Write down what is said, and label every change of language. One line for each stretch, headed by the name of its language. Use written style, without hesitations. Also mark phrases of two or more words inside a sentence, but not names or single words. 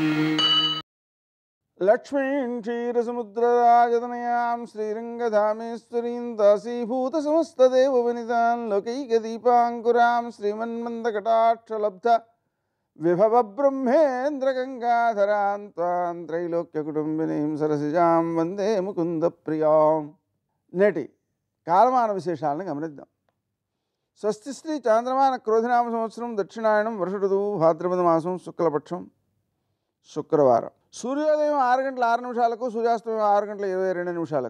Sanskrit: लक्ष्मीं क्षीरसमुद्रराजतनयां श्रीरङ्गधामेश्वरीं दासीभूतसमस्तदेववनितां लोकैकदीपाङ्कुरां श्रीमन्मन्दकटाक्षलब्ध विभवब्रह्मेन्द्रगङ्गाधरां त्वां त्रैलोक्यकुटुम्बिनीं सरसिजां వందే ముకుందప్రియాం.
Telugu: నేటి కాలమాన విశేషాలను గమనిద్దాం. స్వస్తి శ్రీ చాంద్రమాన క్రోధినామ సంవత్సరం దక్షిణాయనం వర్ష ఋతువు భాద్రపద మాసం శుక్లపక్షం శుక్రవారం. సూర్యోదయం 6 గంటల 6 నిమిషాలకు, సూర్యాస్తమయం 6 గంటల 22 నిమిషాలకు.